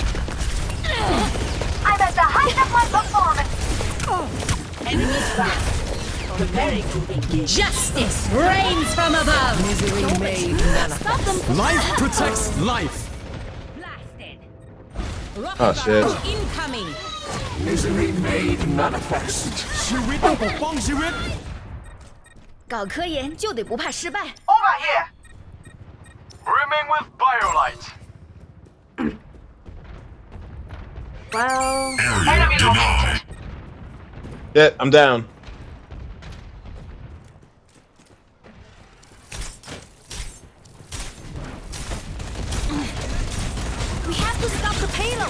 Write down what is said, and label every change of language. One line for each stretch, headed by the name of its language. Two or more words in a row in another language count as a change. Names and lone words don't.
English: I'm at the height of my performance! Enemies back. Justice reigns from above. Misery made manifest. Stop them. Life protects life. Oh shit. Incoming. Misery made manifest.
Thai: ชีวิตต้องปกป้องชีวิต
Chinese: 搞科研就得不怕失败。
English: Over here! Brimming with biolight. Well. Enemy located. Yeah, I'm down. We have to stop the payload.